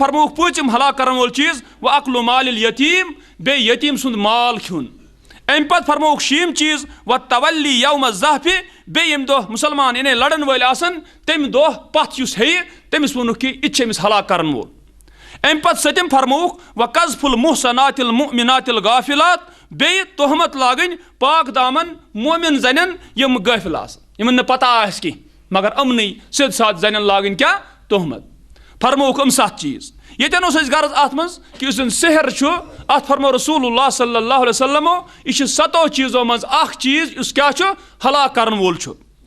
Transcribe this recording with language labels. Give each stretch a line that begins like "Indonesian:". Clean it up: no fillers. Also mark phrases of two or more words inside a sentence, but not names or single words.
Kashmiri: فرمووُکھ پوٗژِم ہلاک کرن وول چیز
Arabic: وَأَكْلُ مال اليتیٖم
Kashmiri: بیٚیہِ یتیٖم سُنٛد مال کھیوٚن امہِ پتہٕ فرمووُکھ شیٖم چیز
Arabic: وَتَوَلِّی یومَ الزَّحفِ
Kashmiri: بیٚیہِ ییٚمہِ دۄہ مُسلمان یعنی لڑن وٲلۍ آسن تمہِ دۄہ پتھ یُس ہیٚیہِ تٔمِس ووٚنُکھ کہ یہِ تہِ چھُ أمِس ہلاک کرن وول امہِ پتہٕ 7م فرمووُکھ
Arabic: وَقَذْفُ الْمُحْصَنَاتِ الْمُؤْمِنَاتِ الْغَافِلَاتِ
Kashmiri: بیٚیہِ تہمت لاگٕنۍ پاک دامن مومن زنٮ۪ن یِم غٲفِل آسن یِمن نہٕ پتہ آسہِ کینٛہہ مگر یِمنٕے سیٚد سادٕ زنٮ۪ن لاگٕنۍ کیٛاہ تہمت فرمووُکھ 7 چیز ییٚتٮ۪ن اوس اَسہِ غرض اتھ منٛز کہ یُس زن سحر چھُ اتھ فرمو
Arabic: رسول اللہ صلی اللہ علیہ وسلمو
Kashmiri: یہِ چھُ 7 چیزو منٛز اکھ چیز یُس کیٛاہ چھُ ہلاک کرن وول چھُ